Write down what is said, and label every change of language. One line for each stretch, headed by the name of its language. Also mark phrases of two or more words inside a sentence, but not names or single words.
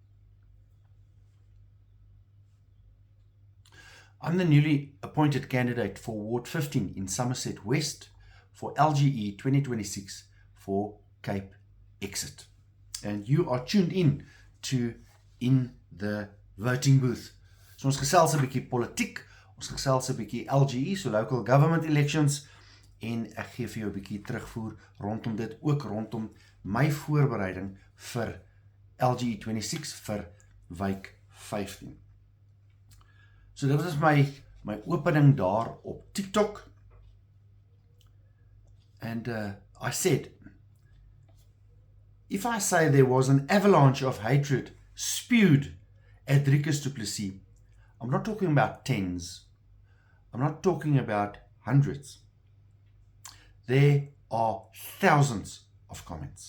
English: I'm the newly appointed candidate for Ward 15 in Somerset West for LGE 2026 for Cape Exit. And you are tuned in to In the Voting Booth.
Afrikaans: So ons gesels 'n bietjie politiek, ons gesels 'n bietjie LGE,
English: so local government elections,
Afrikaans: en ek gee vir jou 'n bietjie terugvoer rondom dit, ook rondom my voorbereiding vir LGE 26 vir wijk 15. So dit is my opening daar op TikTok.
English: And I said, if I say there was an avalanche of hatred spewed at Dricus du Plessis, I'm not talking about tens. I'm not talking about hundreds. There are thousands of comments.